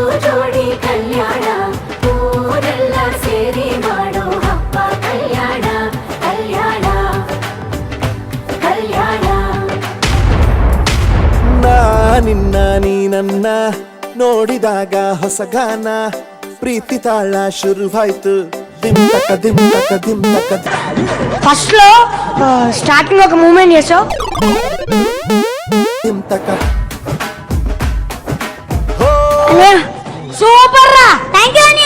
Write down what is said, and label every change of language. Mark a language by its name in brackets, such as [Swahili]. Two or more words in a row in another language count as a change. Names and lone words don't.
[Kannada] ಜೋಡಿ ಕಲ್ಯಾಣ ಊರೆಲ್ಲ ಸೇರಿ ಮಾಡೋ ಹಬ್ಬ ಕಲ್ಯಾಣ ಕಲ್ಯಾಣ ಕಲ್ಯಾಣ. ನಿನ್ನ ನೀ ನನ್ನ ನೋಡಿದಾಗ ಹೊಸ ಗಾನ ಪ್ರೀತಿ ತಾಳ ಶುರುವಾಯ್ತು దింతక దింతక దింతక. [Telugu] ఫస్ట్ లో స్టార్టింగ్ ఒక మూమెంట్ చేసావు దింతక సూపర్ రా. థాంక్యూ అనియా.